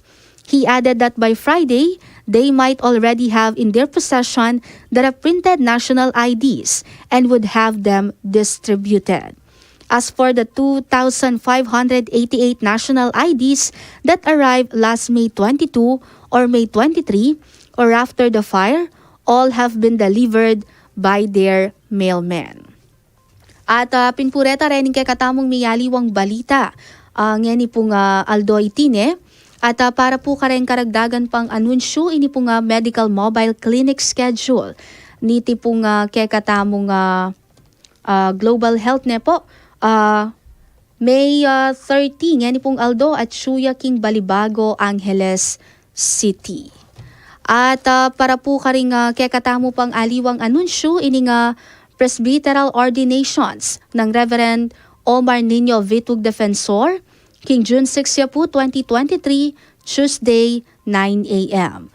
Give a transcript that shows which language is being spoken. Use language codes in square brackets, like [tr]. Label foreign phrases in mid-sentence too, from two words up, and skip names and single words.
[en] He added that by Friday, they might already have in their possession the reprinted national IDs and would have them distributed. As for the 2,588 national IDs that arrived last May 22 or May 23 or after the fire, all have been delivered by their mailmen. [pam] At pinpureta rin kay katamong miyaliwang balita ngeni pong Aldo Itine. At para po kareng karagdagan pang anunsyo, ini po nga [en] medical mobile clinic schedule. [pam] niti pong kekatamong [en] global health [pam] ne po. May 30, yan pong Aldo at Suya King Balibago, Angeles City. At para po karing kekatamo pang aliwang anunsyo, ini nga [en] presbyteral ordinations [pam] ng Reverend Omar Nino Vitug Defensor, King June 6 po, 2023, Tuesday, 9 a.m.